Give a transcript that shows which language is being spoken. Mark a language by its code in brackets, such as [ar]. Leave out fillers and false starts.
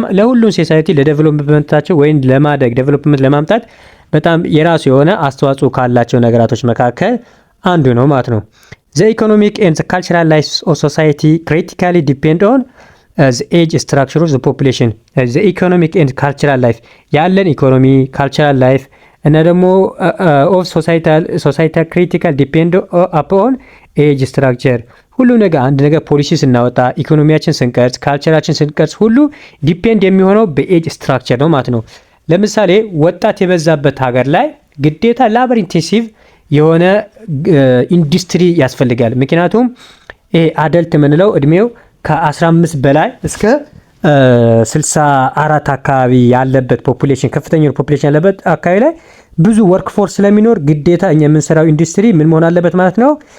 [am] ለሁሉም ሶሳይቲ ለዴቨሎፕመንታቸው ወይም ለማደግ ዴቨሎፕመንት ለማምጣት በጣም የራሱ የሆነ አስተዋጽኦ ካላቸው ነገራቶች መካከል አንዱ ነው ማለት ነው። [en] The economic and the cultural life of society critically depend on the age structure of the population. The economic and cultural life [am] ያለን ኢኮኖሚ [en] cultural life [am] እና ደግሞ [en] of societal critical depend upon age structure. [am] ሁሉ ነገር አንድ ነገር ፖሊሲ ስናወጣ ኢኮኖሚያችን ስንቀርጽ ካልቸራችን ስንቀርጽ ሁሉ ዲፔንድ የሚሆነው በኤጅ ስትራክቸር ነው ማለት ነው። ለምሳሌ ወጣት የበዛበት ሀገር ላይ ግዴታ ላበር ኢንቴንሲቭ የሆነ ኢንዱስትሪ ያስፈልጋል። ምክንያቱም ይሄ አደልት የምንለው እድሜው ከ15 በላይ እስከ 64 አካባቢ ያለበት ፖፑሌሽን ከፍተኛ ፖፑሌሽን ያለበት አካባቢ ላይ ብዙ ወርክ ፎርስ ስለሚኖር ግዴታ እኛ የምንሰራው ኢንዱስትሪ ምን መሆን አለበት ማለት ነው?